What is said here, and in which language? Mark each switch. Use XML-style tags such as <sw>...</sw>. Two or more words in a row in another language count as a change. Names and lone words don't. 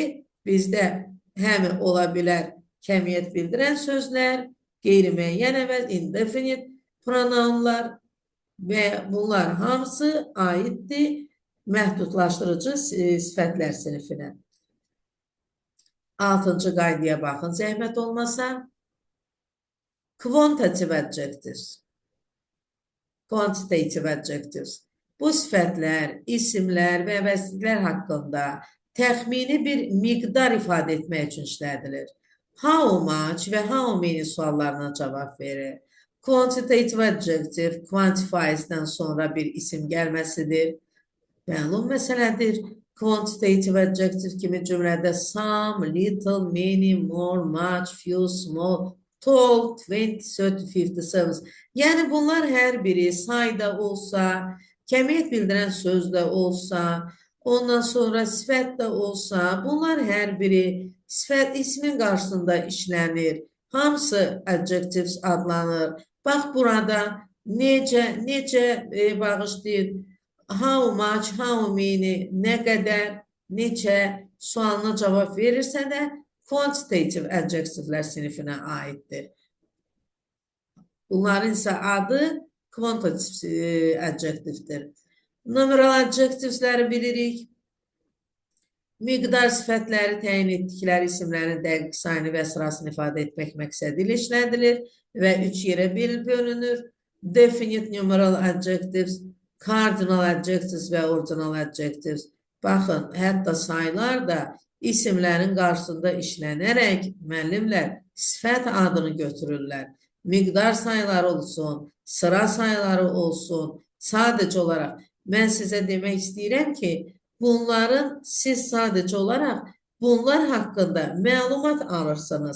<az>Bizdə həmi ola bilər kəmiyyət bildirən sözlər, qeyri-müəyyən əvəz,</az> <en>indefinite pronounlar</en> <az>və bunlar hamısı aiddir məhdudlaşdırıcı sifətlər sinifinə. 6-cı qaydaya baxın, zəhmət olmasa.</az> <en>Quantitative adjectives. Quantitative adjectives.</en> <az>Bu sifətlər, isimlər və əvəzliklər haqqında təxmini bir miqdar ifadə etmək üçün işlədilir.</az> <en>How much</en> <az>və</az> <en>how many</en> <az>suallarına cavab verir.</az> <en>Quantitative adjective, quantifies-</en> <az>dən sonra bir isim gəlməsidir. Məlum məsələdir.</az> <en>Quantitative adjective</en> <az>kimi cümlədə</az> <en>some, little, many, more, much, few, small, tall,</en> <az>20, 30, 50, 70. Yəni bunlar hər biri sayda olsa, kəmiyyət bildirən sözdə olsa, ondan sonra sifət də olsa, bunlar hər biri sifət ismin qarşısında işlənir. Hamısı adjectives adlanır. Bax burada necə bağışlayın.</az> <en>How much, how many,</en> <az>nə qədər, neçə sualına cavab verirsə də</az> <en>quantitative adjectivelər</en> <az>sinifinə aiddir. Bunların isə adı</az> <en>quantitative adjectivedir. Numeral adjectivesləri</en> <az>bilirik. Miqdar sifətləri təyin etdikləri isimlərin dəqiq sayını və sırasını ifadə etmək məqsədi ilə işlədilir və 3 yerə bölünür.</az> <en>Definite numeral adjectives, cardinal adjectives və ordinal adjectives.</en> <az>Baxın, hətta saylar da isimlərin qarşısında işlənərək müəllimlər sifət adını götürürlər. Miqdar sayları olsun, sıra sayları olsun. Sadəcə olaraq mən sizə demək istəyirəm ki, siz sadəcə olaraq bunlar haqqında məlumat alırsınız.</az>